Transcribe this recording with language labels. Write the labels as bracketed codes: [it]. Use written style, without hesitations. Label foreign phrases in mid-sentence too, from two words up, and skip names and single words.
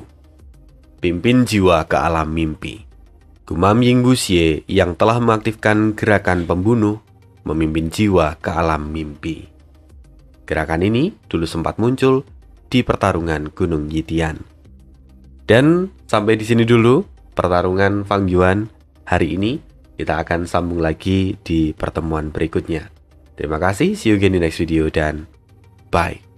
[id] Pimpin jiwa ke alam mimpi. Gumam Ying Wuxie yang telah mengaktifkan gerakan pembunuh, memimpin jiwa ke alam mimpi. Gerakan ini dulu sempat muncul di pertarungan Gunung Yitian. Dan sampai di sini dulu pertarungan Fang Yuan hari ini. Kita akan sambung lagi di pertemuan berikutnya. Terima kasih, [en] see you again di next video dan bye.